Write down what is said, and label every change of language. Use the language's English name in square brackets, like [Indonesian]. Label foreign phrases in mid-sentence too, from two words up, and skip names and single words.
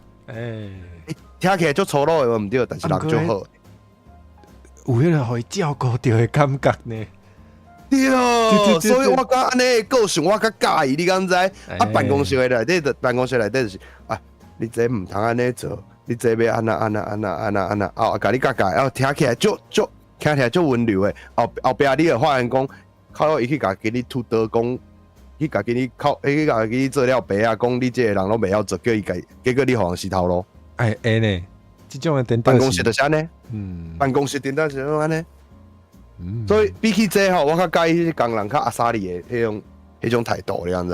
[Min Nan Chinese] 听起来足粗鲁的，毋对，但是人足好。有迄个互伊照顾到的感觉呢。对，所以我讲安尼个性我较介意，你敢知？办公室内底就是你这唔通安尼做，你这要安那，甲你教，听起来足温柔的。后壁你就发现讲，靠伊去甲给你吐刀讲，去甲给你做了白啊，讲你这个人拢袂晓做，叫伊结果你互人死头路。呢。这种的办公室就是安尼，办公室顶多是安尼，所以比起这吼，我较介意工人较阿莎利的迄种态度，你知？